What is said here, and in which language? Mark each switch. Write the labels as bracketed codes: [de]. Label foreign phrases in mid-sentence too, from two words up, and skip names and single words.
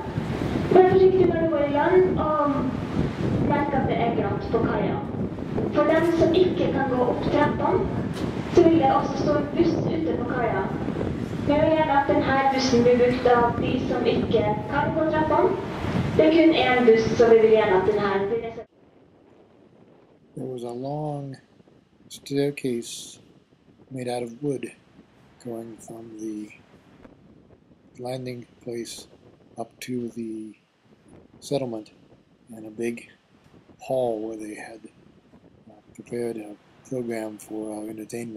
[no] Vær forsiktig når du går i land, og merk at det er glatt på kaia. For dem som ikke kan gå opp trappene, så vil det også stå en buss ute på kaia. Vi vil gjerne at denne bussen blir brukt av de som ikke kan gå trappene. Det er kun en buss, så vi vil gjerne at denne blir reservert. [en] There was a long staircase made out of wood going from the landing place up to the settlement, and a big hall where they had prepared a program for our entertainment.